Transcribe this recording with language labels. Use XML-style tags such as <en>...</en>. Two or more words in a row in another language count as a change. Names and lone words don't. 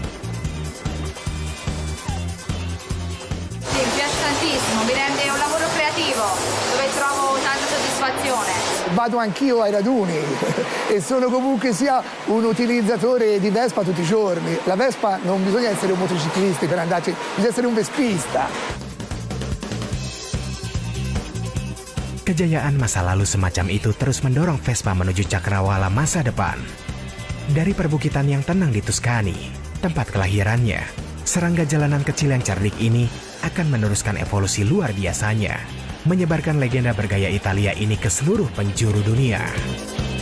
<it>Sì, mi piace tantissimo, mi rende un lavoro creativo dove trovo tanta soddisfazione. Vado anch'io ai raduni e sono comunque sia un utilizzatore di Vespa tutti i giorni. La Vespa non bisogna essere un motociclista per andarci, bisogna essere un vespista.</it> <id>Kejayaan masa lalu semacam itu terus mendorong Vespa menuju cakrawala masa depan. Dari perbukitan yang tenang di Tuscany, tempat kelahirannya, serangga jalanan kecil yang cerdik ini akan meneruskan evolusi luar biasanya, menyebarkan legenda bergaya Italia ini ke seluruh penjuru dunia.</id>